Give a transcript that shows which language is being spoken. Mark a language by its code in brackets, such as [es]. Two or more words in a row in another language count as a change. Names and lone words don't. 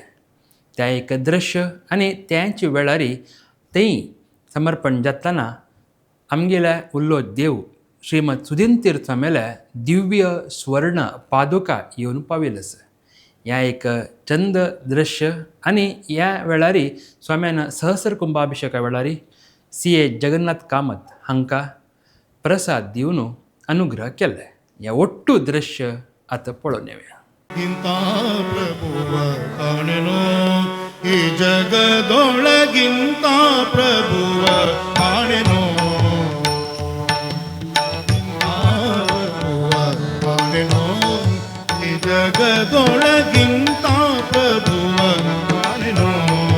[kok] त्या एक दृश्य आनी त्याच वेळारी थंय समर्पण जातना आमगेले उल्लो देव श्रीमद सुधीन तीर्थ स्वामेले दिव्य स्वर्ण पादुका येवन पाविल्स. ह्या एक चंद दृश्य आनी ह्या वेळारी स्वाम्यान सहस्र कुंभाभिषेका वेळारी CA जगन्नाथ कामत हांकां प्रसाद दिवन अनुग्रह केले. ह्या ಒಟ್ಟು दृश्य आतां पळोवन येवया. [kn] ಇಂಥ ಪ್ರಭುವ ಕಾಣೆನೋ ಈ ಜಗದೊಳಗಿಂತ ಪ್ರಭುವ ಕಾಣೆನೋ ಪ್ರಭುವ ಕಾಣೆನೋ ಈ ಜಗದೊಳಗಿಂತ ಪ್ರಭುವ ಕಾಣೆನೋ